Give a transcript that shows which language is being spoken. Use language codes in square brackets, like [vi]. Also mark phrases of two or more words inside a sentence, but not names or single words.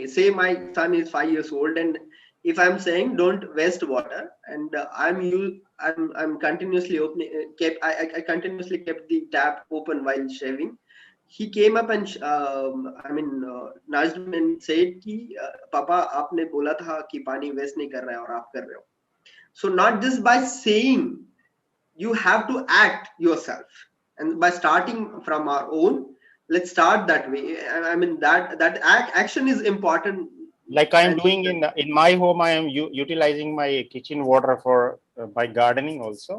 [en] Say my son is 5 years old, and if I'm saying don't waste water, and I'm continuously opening, I continuously kept the tap open while shaving. He came up and nudged me and said [hi] कि, पापा, आपने बोला था कि पानी waste नहीं कर रहे और आप कर रहे हो. [en] So not just by saying, you have to act yourself, and by starting from our own, let's start that way. I mean that action is important. Like I'm doing in my home, I am utilizing my kitchen water for my gardening also.